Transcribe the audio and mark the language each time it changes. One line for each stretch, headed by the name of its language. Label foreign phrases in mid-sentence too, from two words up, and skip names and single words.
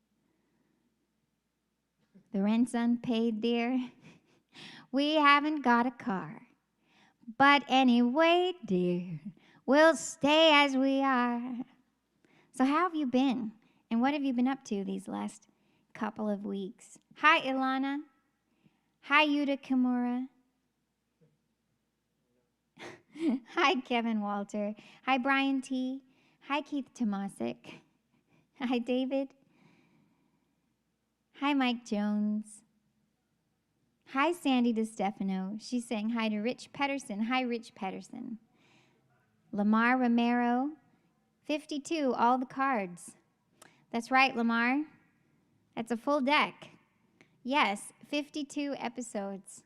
English: The rent's unpaid, dear. We haven't got a car. But anyway, dear, we'll stay as we are. So how have you been? And what have you been up to these last couple of weeks? Hi, Ilana. Hi, Yuta Kimura. Hi, Kevin Walter. Hi, Brian T. Hi, Keith Tomasic. Hi, David. Hi, Mike Jones. Hi, Sandy DeStefano. She's saying hi to Rich Pedersen. Hi, Rich Pedersen. Lamar Romero. 52, all the cards. That's right, Lamar. That's a full deck. Yes, 52 episodes.